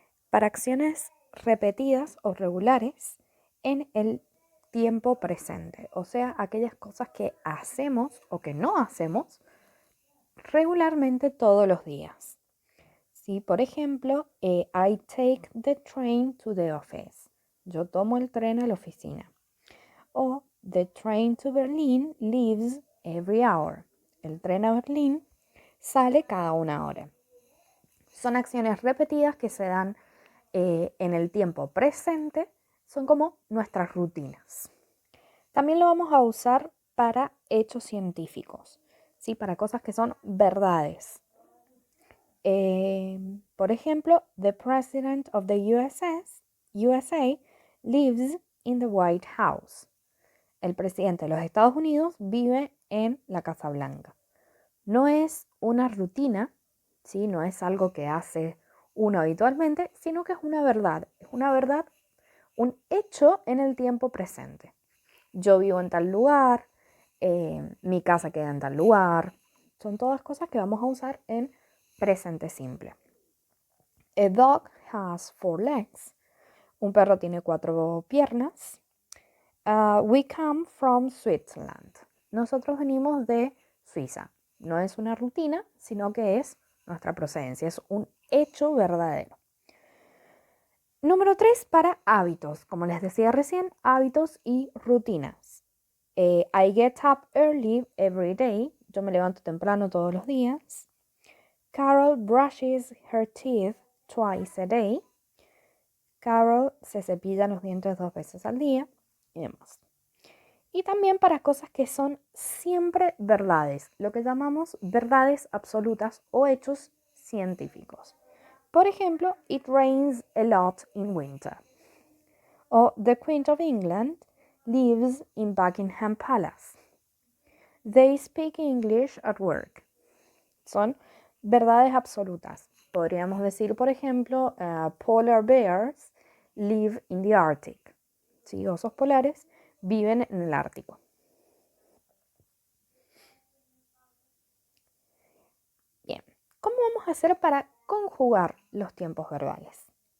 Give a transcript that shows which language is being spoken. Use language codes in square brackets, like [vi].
[es] Para acciones repetidas o regulares en el tiempo presente, o sea, aquellas cosas que hacemos o que no hacemos regularmente todos los días. ¿Sí? Por ejemplo, [en] I take the train to the office. [es] Yo tomo el tren a la oficina. [en] O the train to Berlin leaves every hour. [es] El tren a Berlín sale cada una hora. Son acciones repetidas que se dan en el tiempo presente. Son como nuestras rutinas. También lo vamos a usar para hechos científicos, ¿sí? Para cosas que son verdades. Por ejemplo, [en] the president of the USA lives in the White House. [es] El presidente de los Estados Unidos vive en la Casa Blanca. No es una rutina, ¿sí? No es algo que hace uno habitualmente, sino que es una verdad. Es una verdad, un hecho en el tiempo presente. Yo vivo en tal lugar, mi casa queda en tal lugar. Son todas cosas que vamos a usar en presente simple. [en] A dog has 4 legs. [es] Un perro tiene 4 piernas. [en] We come from Switzerland. [es] Nosotros venimos de Suiza. No es una rutina, sino que es nuestra procedencia. Es un hecho verdadero. Número 3, para hábitos. Como les decía recién, hábitos y rutinas. [en] I get up early every day. [es] Yo me levanto temprano todos los días. [en] Carol brushes her teeth twice a day. [es] Carol se cepilla los dientes 2 veces al día y demás. Y también para cosas que son siempre verdades, lo que llamamos verdades absolutas o hechos científicos. Por ejemplo, [en] it rains a lot in winter. O the Queen of England lives in Buckingham Palace. They speak English at work. [es] Son verdades absolutas. Podríamos decir, por ejemplo, [en] polar bears live in the Arctic. [es] ¿Sí? Osos polares viven en el Ártico. Bien, ¿cómo vamos a hacer para conjugar los tiempos verbales?